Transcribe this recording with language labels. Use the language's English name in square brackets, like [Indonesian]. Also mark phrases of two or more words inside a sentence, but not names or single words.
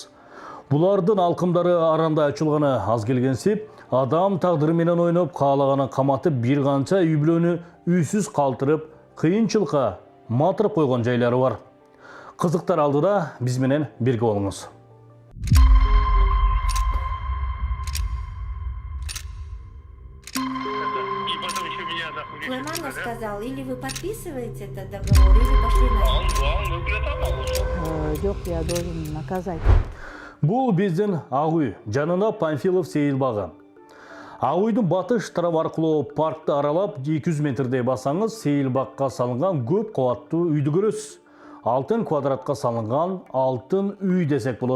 [Kyrgyz] Булардын алкымдары аранда ачылганы аз келгенсип, адам тагдыры менен ойноп, каалаганын каматып, бир канча үй бүлөнү үйсүз калтырып, кыйынчылыкка матырып койгон жайлары бар. Кызыктар алдыда биз менен бирге болуңуз. [Russian] Сулайманов сказал, или вы подписываете этот договор, или пошли на... Жоқ, я должен наказать. [Kyrgyz] Бул биздин Ак үй, жанына Панфилов сейилбагы. Ак үйдүн батыш тарабы аркылуу паркты аралап 200 метрдей басаңыз, сейилбакка салынган көп кабаттуу үйдү көрөсүз. Алтын квадратка салынган алтын үй десек болот.